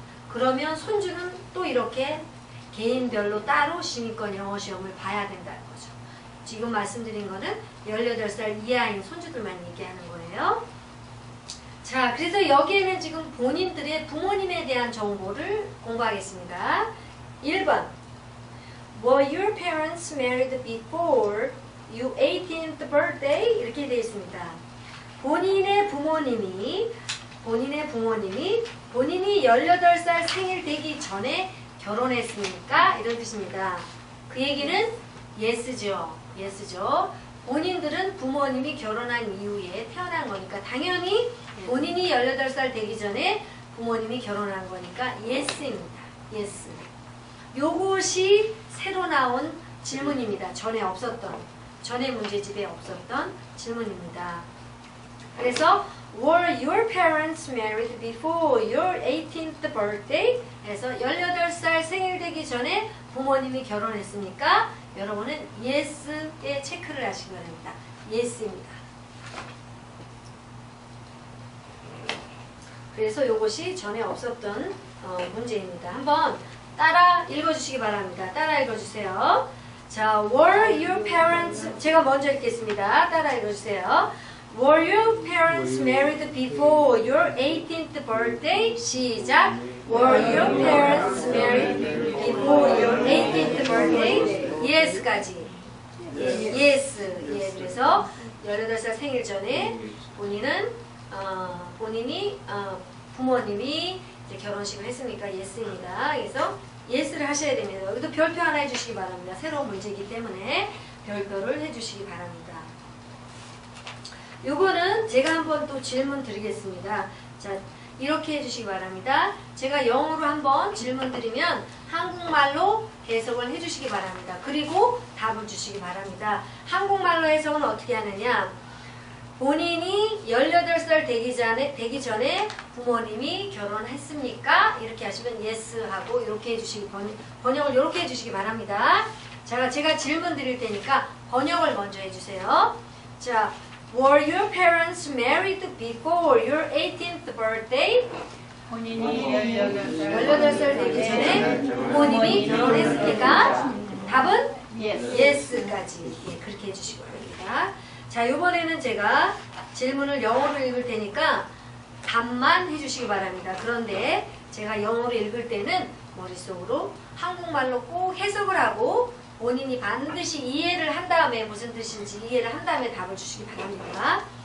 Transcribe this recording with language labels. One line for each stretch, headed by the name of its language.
Korean: 그러면 손주는 또 이렇게 개인별로 따로 시민권 영어 시험을 봐야 된다는 거죠. 지금 말씀드린 거는 18살 이하인 손주들만 얘기하는 거예요. 자, 그래서 여기에는 지금 본인들의 부모님에 대한 정보를 공부하겠습니다. 1번.
English: Were your parents married before your 18th birthday?
Korean: 이렇게 되어 있습니다. 본인의 부모님이 본인이 18살 생일 되기 전에 결혼했습니까? 이런 뜻입니다. 그 얘기는 yes죠. 본인들은 부모님이 결혼한 이후에 태어난 거니까 당연히 본인이 18살 되기 전에 부모님이 결혼한 거니까 yes입니다. yes. 요것이 새로 나온 질문입니다. 전에 문제집에 없었던 질문입니다.
English: 그래서 Were your parents married before your 18th birthday?
Korean: 해서 18살 생일 되기 전에 부모님이 결혼했습니까? 여러분은 yes에 체크를 하시기 바랍니다. yes입니다. 그래서 이것이 전에 없었던 문제입니다. 한번 따라 읽어주시기 바랍니다. 따라 읽어주세요. 자,
English: were your parents,
Korean: 제가 먼저 읽겠습니다. 따라 읽어주세요.
English: Were your parents married before your 18th birthday?
Korean: 시작.
English: Were your parents married before your 18th birthday? Yes까지. Yes.
Korean: 예, 그래서 18살 생일 전에 본인이 부모님이 이제 결혼식을 했으니까 yes입니다. 그래서 yes를 하셔야 됩니다. 여기도 별표 하나 해주시기 바랍니다. 새로운 문제이기 때문에 별표를 해주시기 바랍니다. 요거는 제가 한번 또 질문 드리겠습니다. 자, 이렇게 해주시기 바랍니다. 제가 영어로 한번 질문 드리면 한국말로 해석을 해주시기 바랍니다. 그리고 답을 주시기 바랍니다. 한국말로 해석은 어떻게 하느냐? 본인이 18살 되기 전에 부모님이 결혼했습니까? 이렇게 하시면 yes 하고 이렇게 해주시기 번역을 이렇게 해주시기 바랍니다. 자, 제가 질문 드릴 테니까 번역을 먼저 해주세요.
English: 자, were your parents married before your 18th birthday?
Korean: 본인이 18살 되기 전에 부모님이 결혼했습니까? 답은 yes까지. 예, 그렇게 해주시기 바랍니다. 자, 이번에는 제가 질문을 영어로 읽을 테니까 답만 해주시기 바랍니다. 그런데 제가 영어로 읽을 때는 머릿속으로 한국말로 꼭 해석을 하고 본인이 반드시 이해를 한 다음에 무슨 뜻인지 이해를 한 다음에 답을 주시기 바랍니다.